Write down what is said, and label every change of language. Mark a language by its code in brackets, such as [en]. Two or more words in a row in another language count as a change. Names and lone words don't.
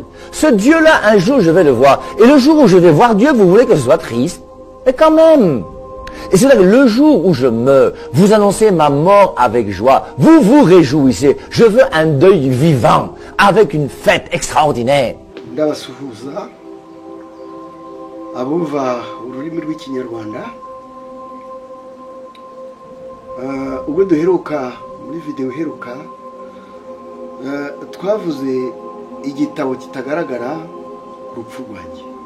[fr] Ce Dieu-là, un jour, je vais le voir. Et le jour où je vais voir Dieu, vous voulez que je sois triste? Mais quand même. Et c'est là que le jour où je meurs, vous annoncez ma mort avec joie. Vous vous réjouissez. Je veux un deuil vivant, avec une fête extraordinaire. [rw] Ndabasuhuza abumva ururimi rw'ikinyarwanda ubwo duheruka muri video heruka twavuze igitabo kitagaragara urupfu rwanjye.